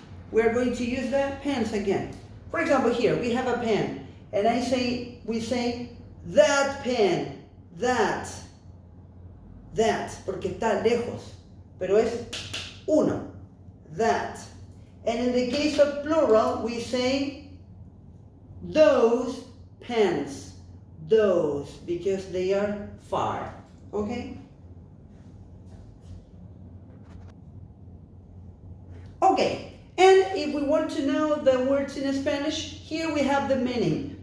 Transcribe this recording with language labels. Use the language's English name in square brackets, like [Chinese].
[English] We're going to use the pens again. For example, here we have a pen, and we say that pen. [Spanish] That, porque está lejos, pero es uno, that. [English] And in the case of plural, we say those pens, those, because they are far, okay? Okay, and if we want to know the words in Spanish, here we have the meaning.